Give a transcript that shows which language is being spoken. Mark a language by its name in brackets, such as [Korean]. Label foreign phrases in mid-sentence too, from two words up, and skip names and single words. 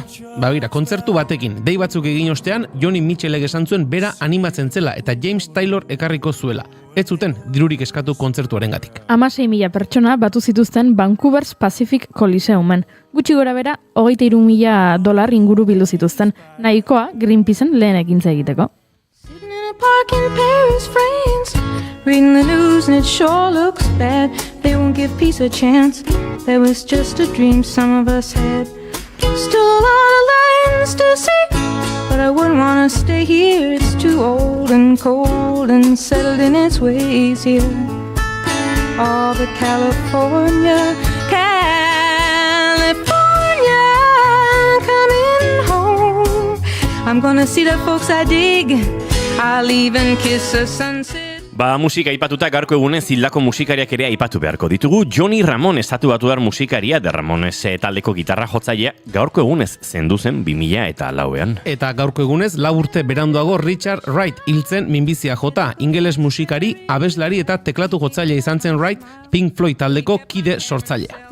[Basque] Begira, kontzertu batekin, dei batzuk egin ostean, Joni Mitchellek esan zuen bera animatzen zela eta James Taylor ekarriko zuela. Ez zuten dirurik eskatu kontzertuarengatik. 16.000 pertsona batu zituzten Vancouver's Pacific Coliseumen. Gutxi gora bera, $83,000 inguru bildu zituzten, nahikoa Greenpeacen lehen ekintza egiteko. [English] Park in Paris, France, reading the news and it sure looks bad. They won't give peace a chance. That was just a dream some of us had. Still a lot of lands to see, but I wouldn't want to stay here. It's too old and cold and settled in its ways here. Oh, but California, coming home. I'm gonna see the folks I dig. I'll even kiss a sunset. [Basque] Musika aipatuta gaurko egunez hildako musikariak ere aipatu beharko ditugu. Johnny Ramone estatu batuar musikaria, The Ramones taldeko gitarra jotzailea, gaurko egunez zendu zen 2004an. Eta gaurko egunez 4 urte beranduago Richard Wright hiltzen minbizia jota, ingeles musikari, abeslari eta teklatu jotzailea izan zen Wright, Pink Floyd taldeko kide sortzailea.